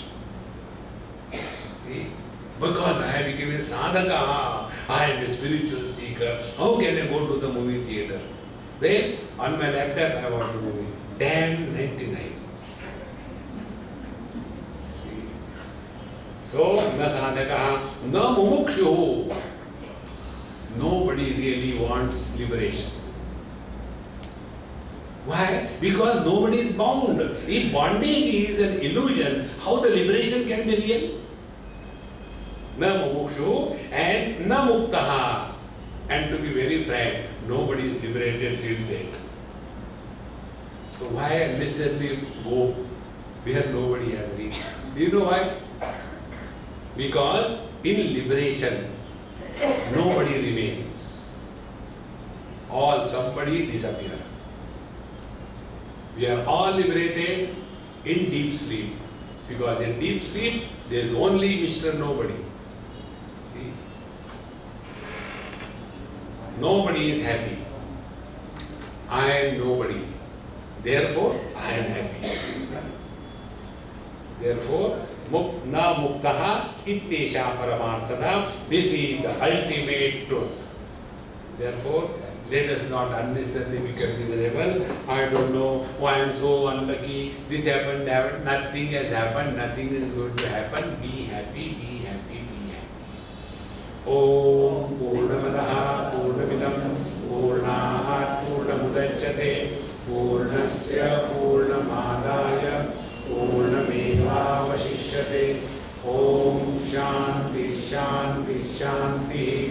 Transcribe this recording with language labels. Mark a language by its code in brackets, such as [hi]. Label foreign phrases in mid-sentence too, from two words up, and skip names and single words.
[en] See? Because I became a sadhaka, I am a spiritual seeker. How can I go to the movie theater? Then on my laptop I want to movie. Damn 99. See? So, [sa] na sadhaka, na mumukshu. [en] Nobody really wants liberation. Why? Because nobody is bound. If bondage is an illusion, how the liberation can be real? [sa] Na mumukshu and na muktaha. [en] And to be very frank, nobody is liberated till date. So why unnecessarily go where nobody has reached? Do you know why? Because in liberation, nobody remains. Somebody disappear. We are all liberated in deep sleep. Because in deep sleep, there is only Mr. Nobody. See? Nobody is happy. I am nobody. Therefore, I am happy. Therefore, [sa] na muktaha ittesha paramarthata. [en] This is the ultimate truth. Therefore, let us not unnecessarily become miserable. I don't know why I am so unlucky. This happened, nothing has happened, nothing is going to happen. Be happy, be happy, be happy. [sa] Om Purnamadaha Purnamidam Purnahat Purnamudachyate Purnasya Purnamadaya Purnamevavashishyate. Om Shanti Shanti Shanti.